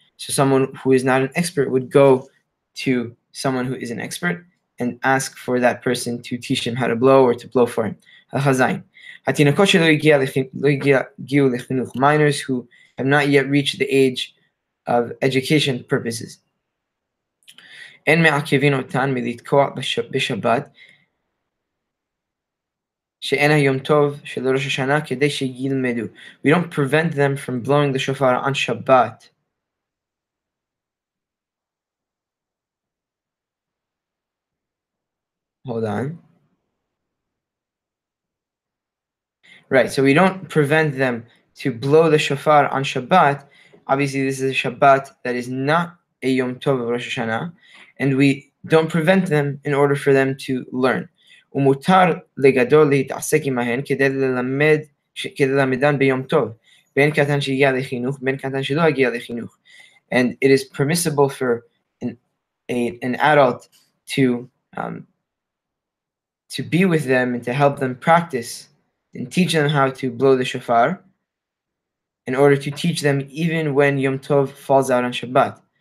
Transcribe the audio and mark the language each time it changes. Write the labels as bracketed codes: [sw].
[en] So someone who is not an expert would go to someone who is an expert and ask for that person to teach him how to blow, or to blow for him. Minors who have not yet reached the age of education purposes. [he] אין מעכבין אותן מלתקוע בשבת שאין היום טוב של ראש השנה כדי שילמדו. [en] We don't prevent them from blowing the shofar on Shabbat. Hold on. Right, so we don't prevent them to blow the shofar on Shabbat. Obviously, this is a Shabbat that is not a Yom Tov of Rosh Hashanah, and we don't prevent them in order for them to learn. [he] ומותר לגדול להתעסק עמהן כדי ללמדן ביום טוב, בין קטן שהגיע לחינוך, בין קטן שלא הגיע לחינוך. [en] And it is permissible for an adult to be with them and to help them practice and teach them how to blow the shofar in order to teach them even when Yom Tov falls out on Shabbat.